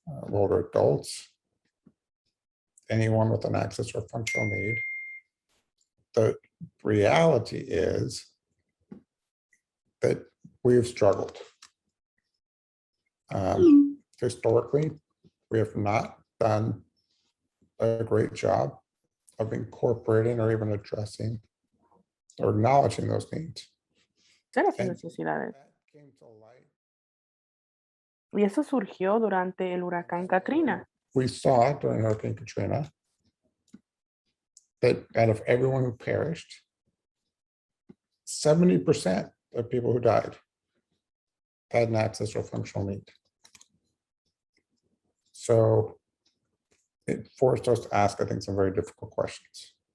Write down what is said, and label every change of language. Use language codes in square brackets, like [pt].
[en] older adults, anyone with an access or functional need, the reality is that we have struggled. Historically, we have not done a great job of incorporating or even addressing or acknowledging those needs. [es] esas [en] And [es] necesidades. [en] that came to light. [es] Y eso surgió durante el huracán Katrina. [en] We saw during Hurricane Katrina that out of everyone who perished, 70% of people who died had an access or functional need. So it forced us to ask, I think, some very difficult questions.